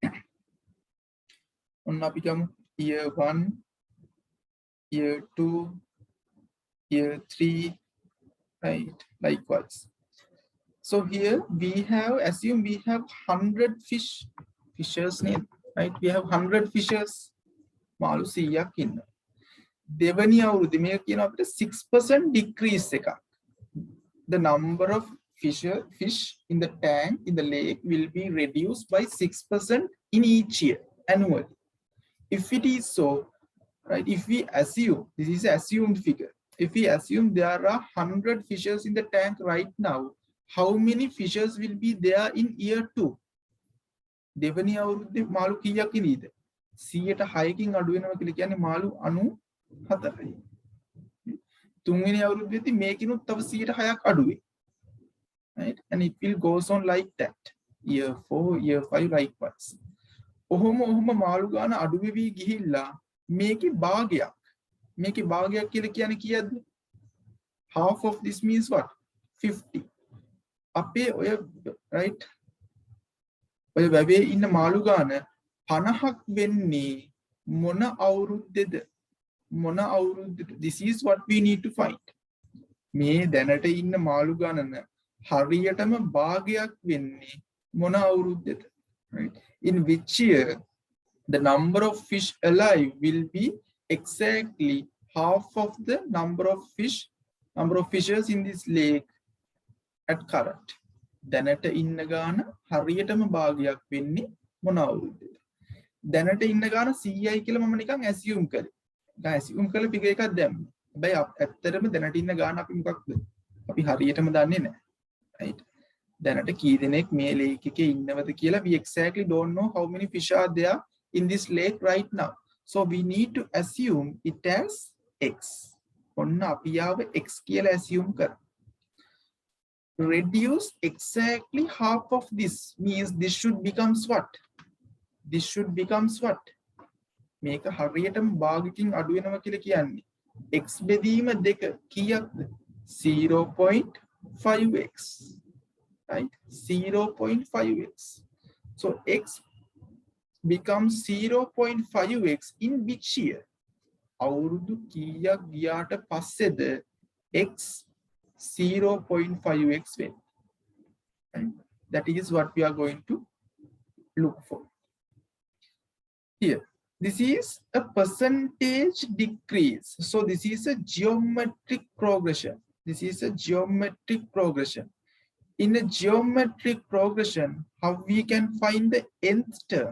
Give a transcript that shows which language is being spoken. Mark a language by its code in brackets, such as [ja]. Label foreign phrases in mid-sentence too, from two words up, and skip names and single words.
[en] Become year 1, year 2, year 3, right? Likewise. So here we have, assume we have 100 fishers name, right? We have 100 fishers. [si] මාළු 100ක් ඉන්නවා. දෙවැනි අවුරුද්දේ මේක කියන අපිට 6% decrease එකක්. [en] The number of fish in the tank in the lake will be reduced by 6% in each year annually. If it is so, right, if we assume, this is an assumed figure, if we assume there are 100 fishes in the tank right now, how many fishes will be there in year 2? [si] දෙවැනි අවුරුද්දේ මාළු කීයක් ඉනීද? 106කින් අඩු වෙනවා කියලා කියන්නේ මාළු 94යි. තුන්වෙනි අවුරුද්දේදී මේකිනුත් තව 106ක් අඩු වෙයි. [en] Right? And it will goes on like that. Year 4, year 5 likewise. [si] ඔහොම මාළු ගාන අඩු වෙවි ගිහිල්ලා මේකේ භාගයක්. මේකේ භාගයක් කියලා කියන්නේ කීයද? [en] Half of this means what? 50. [si] අපේ ඔය right ඔය වැවේ ඉන්න මාළු ගාන 50ක් වෙන්නේ මොන අවුරුද්දේද? මොන අවුරුද්දේද? [en] This is what we need to find. [si] මේ දැනට ඉන්න මාළු ගණන හරියටම භාගයක් වෙන්නේ මොන අවුරුද්දේද? [en] Right? In which year the number of fish alive will be exactly half of the number of fishes in this lake at current. [si] දැනට ඉන්න ගාන හරියටම භාගයක් වෙන්නේ මොන අවුරුද්දේද? දැනට ඉන්න ගාන 100යි කියලා මම නිකන් assume කරේ. දැන් assume කරලා figure එකක් දැම්මේ. හැබැයි ඇත්තටම දැනට ඉන්න ගාන අපි මොකක්ද? අපි හරියටම දන්නේ නැහැ. [en] Right? [si] දැනට කී දෙනෙක් මේ lake එකේ ඉන්නවද කියලා [en] we exactly don't know how many fish are there in this lake right now. So we need to assume it as x. [si] ඔන්න අපි යාව x කියලා assume කරමු. [en] Reduce exactly half of this means this should becomes what? This should becomes what? [si] මේක හරියටම භාගකින් අඩු වෙනවා කියලා කියන්නේ x බෙදීම 2 කීයක්ද? [en] 0.5x. Right? 0.5x. So x becomes 0.5x in which year? [si] අවුරුදු කීයක් ගියාට පස්සේද x 0.5x වෙන්නේ? [en] Right? That is what we are going to look for. Here, this is a percentage decrease. So this is a geometric progression. This is a geometric progression. In a geometric progression, how we can find the nth term?